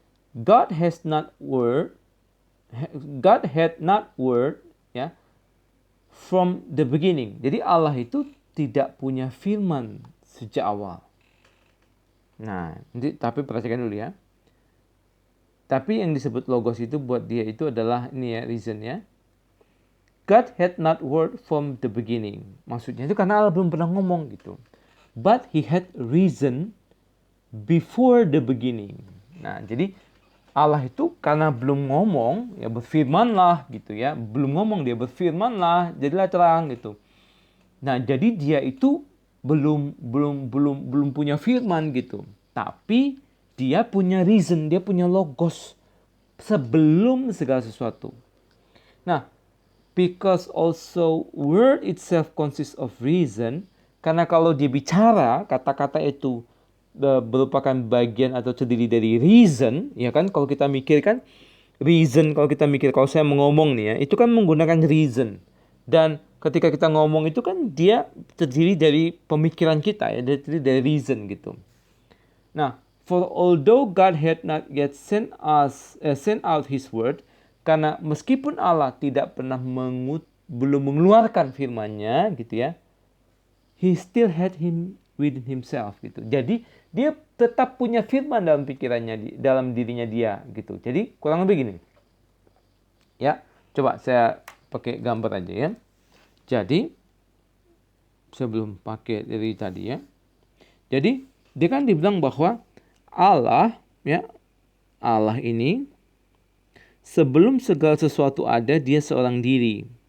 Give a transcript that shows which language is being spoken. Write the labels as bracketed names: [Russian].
[English] God had not word ya from the beginning. [Indonesian] Jadi Allah itu tidak punya firman sejak awal. Nah, tapi perhatikan dulu ya. Tapi yang disebut logos itu buat dia itu adalah ini ya, reason ya. [English] God had not word from the beginning. [Indonesian] Maksudnya itu karena Allah belum pernah ngomong gitu. [English] But he had reason before the beginning. [Indonesian] Nah, jadi Allah itu karena belum ngomong, ya berfirmanlah gitu ya. Belum ngomong, dia berfirmanlah, jadilah terang gitu. Nah, jadi dia itu belum punya firman gitu. Tapi dia punya reason, dia punya logos sebelum segala sesuatu. Nah, [English] because also word itself consists of reason, [Indonesian] karena kalau dia bicara, kata-kata itu merupakan bagian atau terdiri dari reason, ya kan? Kalau kita mikir kan, reason, kalau saya ngomong nih ya, itu kan menggunakan reason. Dan ketika kita ngomong itu kan dia terdiri dari pemikiran kita ya, terdiri dari reason gitu. [English] Nah, for although God had not yet sent out His word, [Indonesian] karena meskipun Allah tidak pernah belum mengeluarkan firman-Nya gitu ya, [English] He still had him within himself gitu. [Indonesian] Jadi dia tetap punya firman dalam pikirannya, dalam dirinya dia gitu. Jadi kurang lebih gini. Ya, coba saya pakai gambar aja ya. Jadi sebelum pakai dari tadi ya. Jadi dia kan dibilang bahwa Allah ya, Allah ini sebelum segala sesuatu ada dia seorang diri.